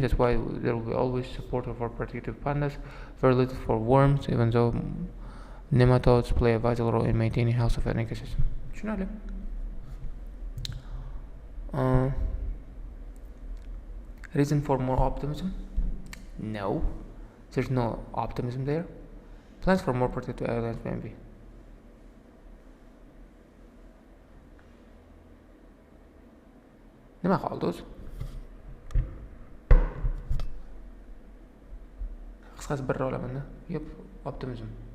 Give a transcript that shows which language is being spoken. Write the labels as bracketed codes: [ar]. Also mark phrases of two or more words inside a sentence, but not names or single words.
[en] That's why there will be always support for protective pandas, very little for worms, even though nematodes play a vital role in maintaining health of an ecosystem. Reason for more optimism? No, there's no optimism there. Plans for more protected areas maybe. [uz] Nima qoldi o'zi? Qisqasi bir olaman-da. [en] Yep, optimism.